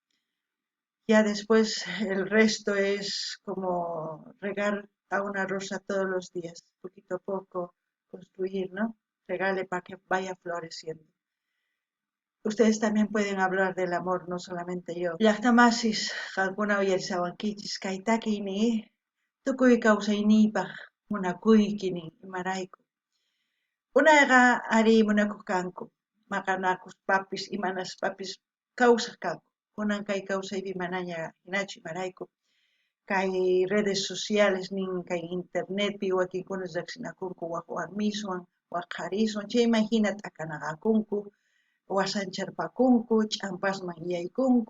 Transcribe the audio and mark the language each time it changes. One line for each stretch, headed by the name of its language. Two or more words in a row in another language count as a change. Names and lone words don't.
Spanish: Ya después el resto es como regar a una rosa todos los días, poquito a poco construir, ¿no? Regale para que vaya floreciendo. Ustedes también pueden hablar del amor, no solamente yo.
Quechua: Llaqtamasis, alguna uyarisawankichis, kaytakini, tukuy kawsayniypaq munakuykini imarayku. Unayqa ari munakuq kanku, maqanakuspapis imanaspapis kawsaq kanku. Kunan kay kawsaypi manaña hinachu imarayku. Kay
Spanish: redes sociales
Quechua: nin kay internetpi wakinkunas riqsinakunku waq warmiswan, waq qariswan, chayman hina t'akanaqakunku, wasancharpakunku, ch'ampasman yaykunku.